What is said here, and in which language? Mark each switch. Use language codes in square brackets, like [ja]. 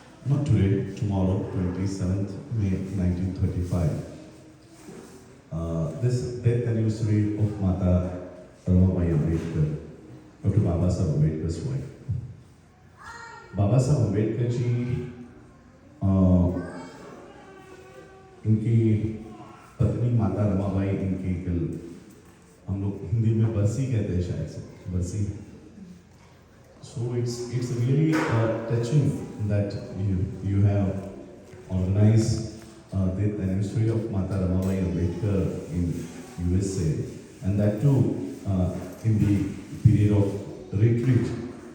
[en] not today, tomorrow, 27th May 1935. This death anniversary of Mata Ramabai Ambedkar, Dr. Baba Saheb Ambedkar's wife. [hi] बाबा साहब अम्बेडकर जी इनकी पत्नी माता रमाबाई इनकी कल हम लोग हिंदी में बरसी कहते हैं शायद से बरसी. [en] So it's really touching that you have organized the anniversary of Mata Ramabai Ambedkar in USA, and that too in the period of retreat.